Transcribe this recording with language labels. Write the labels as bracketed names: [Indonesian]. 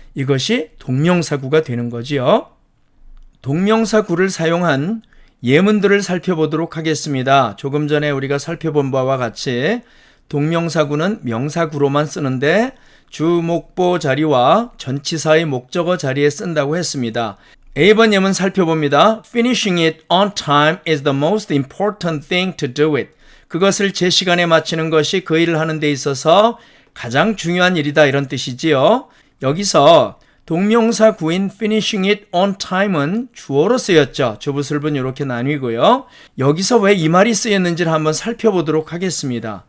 [Korean] 이것이 동명사구가 되는 거지요. 동명사구를 사용한 예문들을 살펴보도록 하겠습니다. 조금 전에 우리가 살펴본 바와 같이 동명사구는 명사구로만 쓰는데 주, 목보 자리와 전치사의 목적어 자리에 쓴다고 했습니다. A번 예문 살펴봅니다. [English] Finishing it on time is the most important thing to do it. [Korean] 그것을 제 시간에 마치는 것이 그 일을 하는 데 있어서 가장 중요한 일이다 이런 뜻이지요. 여기서 동명사 구인 [English] finishing it on time [Korean] 은 주어로 쓰였죠. 주부술분 이렇게 나뉘고요. 여기서 왜 이 말이 쓰였는지를 한번 살펴보도록 하겠습니다.